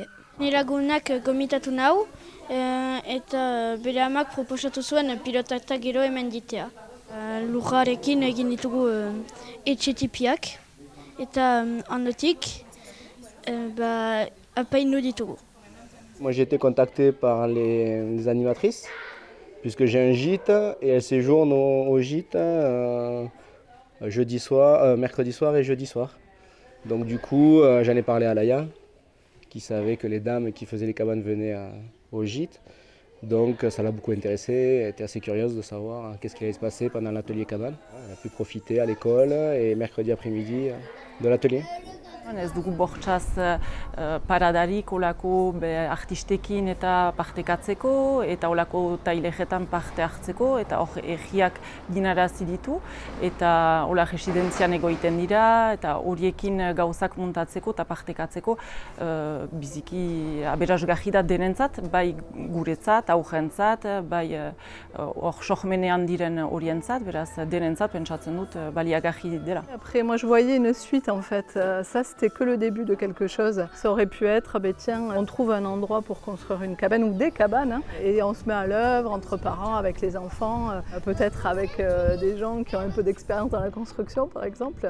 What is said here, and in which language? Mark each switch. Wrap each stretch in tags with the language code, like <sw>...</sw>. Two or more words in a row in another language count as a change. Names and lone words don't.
<eu>Nire lagunak gomitatu nau eta bere amak proposatu zuen pilota eta gero hemen ditea. Lurrarekin egin ditugu etxe tipiak eta handotik apaindu ditugu.</eu> <fr>Moi j'ai été contacté par les animatrices, puisque j'ai un gîte et elles séjournent au gîte mercredi soir et jeudi soir. Donc du coup j'en ai parlé à Laïa, qui savait que les dames qui faisaient les cabanes venaient au gîte. Donc ça l'a beaucoup intéressée, elle était assez curieuse de savoir qu'est-ce qui allait se passer pendant l'atelier cabane. Elle a pu profiter à l'école et mercredi après-midi de l'atelier.</fr> <eu>Ez dugu bortxaz paradarik olako artistekin eta partekatzeko eta olako tailejetan parte hartzeko eta hor egiak ginarazi ditu eta hola residentzian egoiten dira eta horiekin gauzak muntatzeko eta partekatzeko biziki aberasgarri da denentzat, bai guretzat, aurrentzat, bai hor sormenean diren horientzat, beraz denentzat pentsatzen dut baliagarri dela.</eu> <fr>Après, moi je voyais une suite en fait, ça c'était que le début de quelque chose. Ça aurait pu être, tiens, on trouve un endroit pour construire une cabane ou des cabanes hein, et on se met à l'œuvre entre parents, avec les enfants, peut-être avec des gens qui ont un peu d'expérience dans la construction par exemple.</fr>